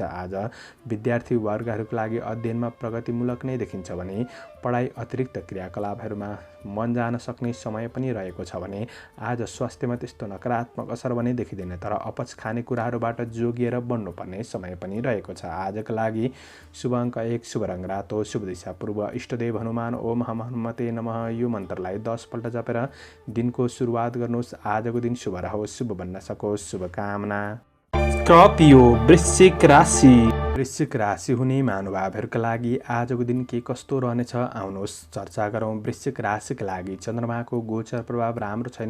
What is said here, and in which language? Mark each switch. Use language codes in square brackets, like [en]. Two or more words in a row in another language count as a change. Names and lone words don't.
[ne] आज विद्यार्थी वर्गहरूका लागि अध्ययनमा प्रगतिमूलक नै देखिन्छ भने पढाइ अतिरिक्त क्रियाकलापहरूमा मन जान सक्ने समय पनि रहेको छ भने आज स्वास्थ्यमा त्यस्तो नकारात्मक असर भने देखिँदैन, तर अपच खाने कुराहरूबाट जोगिएर बढ्नुपर्ने समय पनि रहेको छ। आजका लागि शुभ अङ्क 1, शुभ रङ रातो, शुभ दिशा पूर्व, इष्टदेव हनुमान [sa] ओम हम हनुमते नमः। [ne] यो मन्त्रलाई 10 पल्ट जपेर दिनको सुरुवात गर्नुहोस्। आजको दिन शुभ रहोस्, शुभ बन्न सकोस्। शुभकामना। स्कर्पियो, वृश्चिक राशि। वृश्चिक राशि हुने महानुभावहरूका लागि आजको दिन के कस्तो रहनेछ आउनुहोस् चर्चा गरौँ। वृश्चिक राशिका लागि चन्द्रमाको गोचर प्रभाव राम्रो छैन।